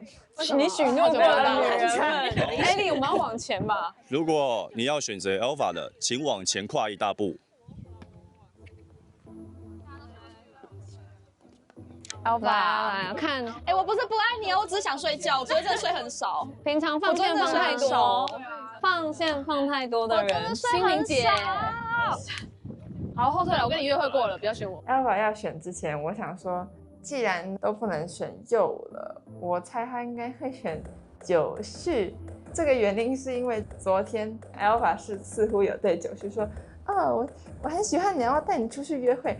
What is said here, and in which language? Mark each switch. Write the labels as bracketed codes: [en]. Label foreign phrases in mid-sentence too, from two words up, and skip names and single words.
[zh] 你許諾過的女人們，Ellie，我們要往前吧。如果你要選擇 Elva 的，請往前跨一大步。 Elva，看，我不是不愛你哦，我只是想睡覺，我昨天真的睡很少。平常放線放太多，放線放太多的人，心靈姐。好，後退了，我跟你約會過了，不要選我。 Elva 要選之前，我想說， 既然都不能選右了，我猜他應該會選九旭。這個原因是因為昨天 Alpha 是似乎有對九旭說，我很喜歡你，要帶你出去約會。